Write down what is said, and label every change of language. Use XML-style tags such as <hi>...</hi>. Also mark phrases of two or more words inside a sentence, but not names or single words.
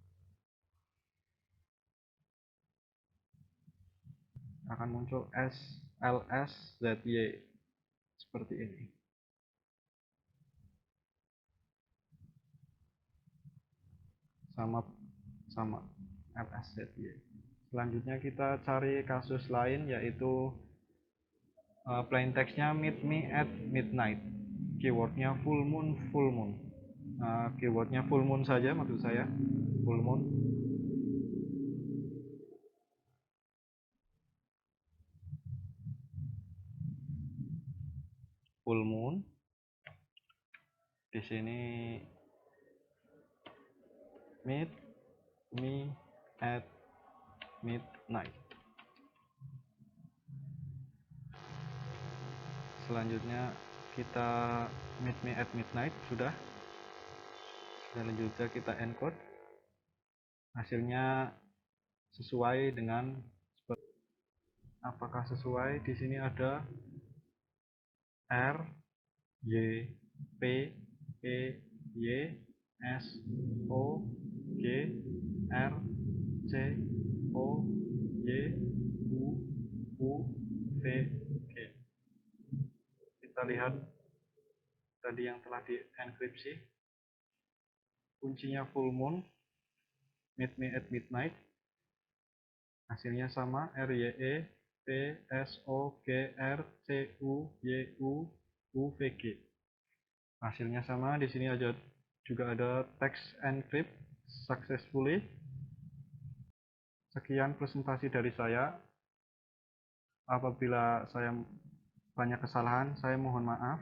<id>Akan muncul lszy seperti ini. Sama lszy. Selanjutnya kita cari kasus lain yaitu plain text-nya</id> <en>meet me at midnight.</en> <id>Keywordnya</id> <en>full moon.</en> <id>Keywordnya</id> <en>full moon</en> <id>saja maksud saya.</id> <en>Full moon. Full moon.</en> <id>Di sini</id> <en>meet me at midnight.</en> <id>Selanjutnya kita</id> <en>meet me at midnight</en> <id>sudah. Selanjutnya kita encode. Hasilnya sesuai dengan apakah sesuai? Di sini ada R Y P E Y S O G R C O Y U V G. Kita lihat tadi yang telah dienkripsi. Kuncinya</id> <en>full moon, meet me at midnight.</en> <id>Hasilnya sama, R Y E P S O G R C U Y U V G. Hasilnya sama. Di sini juga ada</id> <en>text encrypt successfully.</en> <id>Sekian presentasi dari saya. Apabila saya banyak kesalahan, saya mohon maaf.</id>